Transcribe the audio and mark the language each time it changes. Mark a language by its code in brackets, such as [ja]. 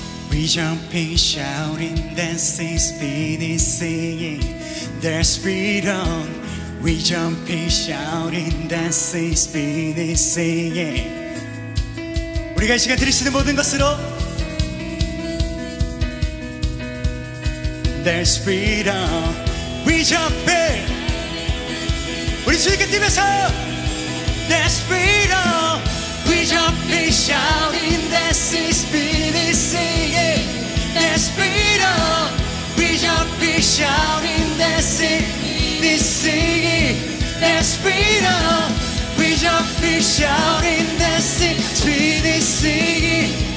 [en] We jumping, shouting, dancing, spinning, singing. There's freedom. We jumping, shouting, dancing, spinning, singing. [ko] 우리가 이 시간 드릴 수 있는 모든 것으로 [en] There's freedom. We jumping. [ko] 우리 주님께 뛰면서 [en] There's freedom. We jumping, shouting, dancing, spinning, singing. There's freedom. We jumping, shouting, dancing, singing. There's freedom. We jumping, shouting, dancing, spinning, singing.